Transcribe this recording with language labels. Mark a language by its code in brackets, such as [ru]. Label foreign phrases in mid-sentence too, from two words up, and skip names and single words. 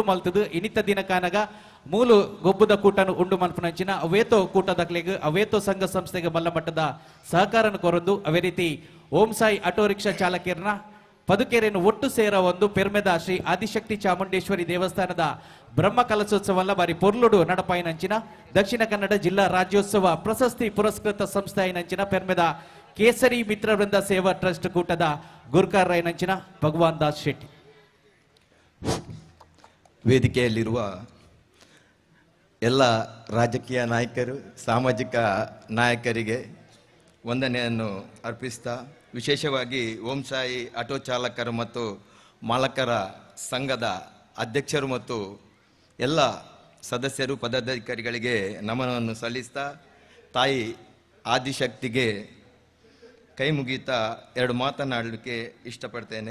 [tcy] ಮಲ್ತದು ಇನಿತ ದಿನ ಕಾನಗ ಮೂಲು ಗೊಬ್ಬುದ ಕೂಟನು ಉಂಡು ಮಲ್ಪನಂಚಿನ ಅವೇತೋ ಕೂಟದಕ್ಲೆಗ್ ಅವೇತೋ ಸಂಘ ಸಂಸ್ಥೆಗೆ ಮಲ್ಲ ಮಟ್ಟದ ಸಹಕಾರನ ಕೊರೊಂದು ಅವೇ ರೀತಿ ಓಂ ಸಾಯಿ ಆಟೋ ರಿಕ್ಷಾ ಚಾಲಕಿಯರನ್ನ ಪದುಕೆರೆಯನ್ನು ಒಟ್ಟು ಸೇರ ಒಂದು ಪೆರ್ಮೆದ ಶ್ರೀ ಆದಿಶಕ್ತಿ ಚಾಮುಂಡೇಶ್ವರಿ ದೇವಸ್ಥಾನದ ಬ್ರಹ್ಮ ಕಲಶೋತ್ಸವ ಬಾರಿ ಪೊರ್ಲುಡು ನಡಪಾಯಿನಂಚಿನ ದಕ್ಷಿಣ ಕನ್ನಡ ಜಿಲ್ಲಾ ರಾಜ್ಯೋತ್ಸವ ಪ್ರಶಸ್ತಿ ಪುರಸ್ಕೃತ ಸಂಸ್ಥೆಯಿನಂಚಿನ ಪೆರ್ಮೆದ ಕೇಸರಿ ಮಿತ್ರ ವೃಂದ ಸೇವಾ ಟ್ರಸ್ಟ್ ಕೂಟದ ಗುರ್ಕಾರ್ ರಾಯನಂಚಿನ ಭಗವಾನ್ ದಾಸ್ ಶೆಟ್ಟಿ. [kn] ವೇದಿಕೆಯಲ್ಲಿರುವ ಎಲ್ಲ ರಾಜಕೀಯ ನಾಯಕರು, ಸಾಮಾಜಿಕ ನಾಯಕರಿಗೆ ವಂದನೆಯನ್ನು ಅರ್ಪಿಸ್ತಾ, ವಿಶೇಷವಾಗಿ ಓಂ ಸಾಯಿ ಆಟೋ ಚಾಲಕರು ಮತ್ತು ಮಾಲಕರ ಸಂಘದ ಅಧ್ಯಕ್ಷರು ಮತ್ತು ಎಲ್ಲ ಸದಸ್ಯರು, ಪದಾಧಿಕಾರಿಗಳಿಗೆ ನಮನವನ್ನು ಸಲ್ಲಿಸ್ತಾ, ತಾಯಿ ಆದಿಶಕ್ತಿಗೆ ಕೈ ಮುಗಿತಾ ಎರಡು ಮಾತನಾಡಲಿಕ್ಕೆ ಇಷ್ಟಪಡ್ತೇನೆ.